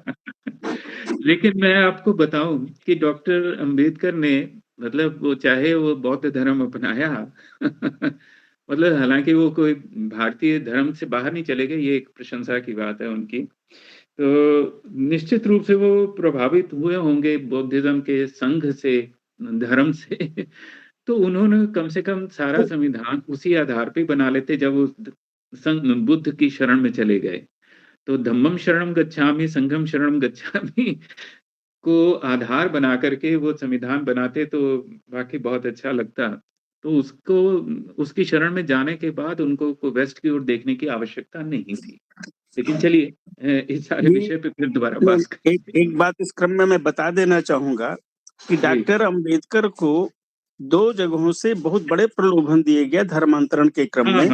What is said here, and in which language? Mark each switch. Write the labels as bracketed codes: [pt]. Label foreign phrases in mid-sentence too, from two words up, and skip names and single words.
[hi] लेकिन मैं आपको बताऊं कि डॉक्टर अंबेडकर ने, मतलब वो चाहे वो बौद्ध धर्म अपनाया मतलब हालांकि वो कोई भारतीय धर्म से बाहर नहीं चले गए, ये एक प्रशंसा की बात है उनकी। तो निश्चित रूप से वो प्रभावित हुए होंगे बुद्धिज्म के संघ से, धर्म से। तो उन्होंने कम से कम सारा संविधान उसी आधार पे बना लेते जब वो संघ बुद्ध की शरण में चले गए। तो [pi] धम्मम शरणम गच्छामि, संघम शरणम गच्छामि [hi] को आधार बना करके वो संविधान बनाते तो वाकई बहुत अच्छा लगता। तो उसको, उसकी शरण में जाने के बाद उनको को वेस्ट की ओर देखने की आवश्यकता नहीं थी। लेकिन चलिए इस सारे विषय पे फिर दोबारा बात करेंगे। एक बात इस क्रम में मैं बता देना चाहूंगा कि डॉक्टर अंबेडकर को 2 जगहों से बहुत बड़े प्रलोभन दिए गए धर्मांतरण के क्रम में।